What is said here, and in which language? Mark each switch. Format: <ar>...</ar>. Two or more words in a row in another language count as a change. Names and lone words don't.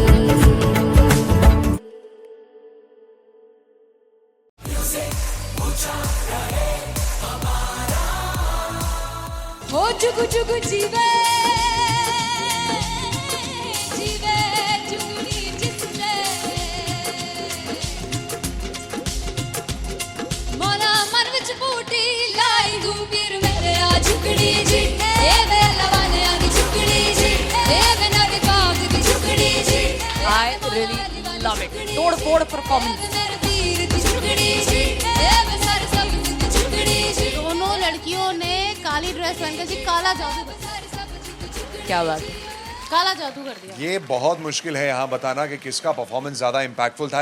<pa>ਹੋ ਜੁਗੁ ਜੁਗੁ ਜੀਵੇ ਜੀਵੇ ਜੁਗਨੀ ਜਿਸਨੇ ਮੋਲਾ ਮਨ ਵਿਚ ਬੂਟੀ ਲਾਈ ਦੂਬੀਰ ਮੇਰੇ ਆ ਝੁਕੜੀ ਜੀ ਏ ਵੇ ਲਵਾਨੇ ਆ ਦੀ ਝੁਕੜੀ ਜੀ ਏ ਵੇ ਨਵੀ ਬਾਗ ਦੀ ਝੁਕੜੀ ਜੀ</pa> <en>I really love it.</en> <hi>तोड़ फोड़ परफॉर्मेंस।</hi> <pa>ਮੇਰੇ ਤੀਰ ਦੀ ਝੁਕੜੀ ਜੀ ਏ ਵੇ ਸਰ ਸਬ ਦੀ ਝੁਕੜੀ ਜੀ</pa> <hi>दोनों लड़कियों ने काली ड्रेस पहनकर जी काला जादू कर दिया। क्या बात है। काला जादू कर दिया। ये बहुत मुश्किल है यहाँ बताना कि किसका परफॉर्मेंस ज्यादा इम्पैक्टफुल था।</hi>